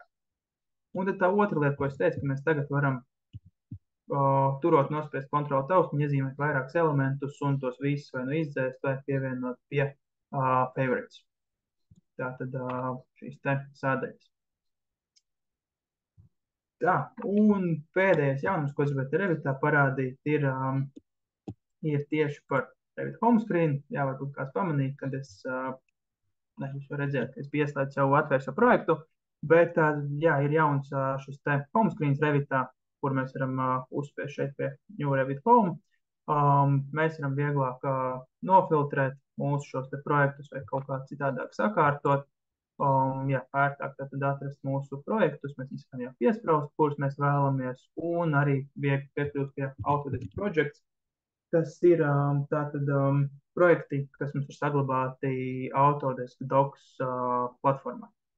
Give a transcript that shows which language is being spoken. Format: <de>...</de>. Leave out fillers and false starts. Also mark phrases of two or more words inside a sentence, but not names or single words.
<lv>Un tad tā otra lieta, ko es teicu, ka mēs tagad varam turot nospiest kontrolu taustiņu, iezīmēt vairākus elementus un tos visus vai nu izdzēst vai pievienot pie favorites. Tātad šīs te sadaļas. Tā, un pēdējais jaunums, ko es gribētu Revitā parādīt, ir tieši par Revit</lv> <en>home screen.</en> <lv>Jā, varbūt kāds pamanīja, kad es redzēju, ka es pieslēdzu savu atvērso projektu, bet jā, ir jauns šis te</lv> <en>home screens</en> <lv>Revitā, kur mēs varam uzspiest šeit pie New Revit Home. Mēs varam vieglāk nofiltrēt mūsu šos te projektus vai kaut kā citādāk sakārtot. Jā, ērtāk tad atrast mūsu projektus, mēs izskam jau piespraust, kurus mēs vēlamies, un arī viegli piekļūt pie Autodesk Projects, kas ir tātad projekti, kas mums ir saglabāti Autodesk Docs platformā.</lv>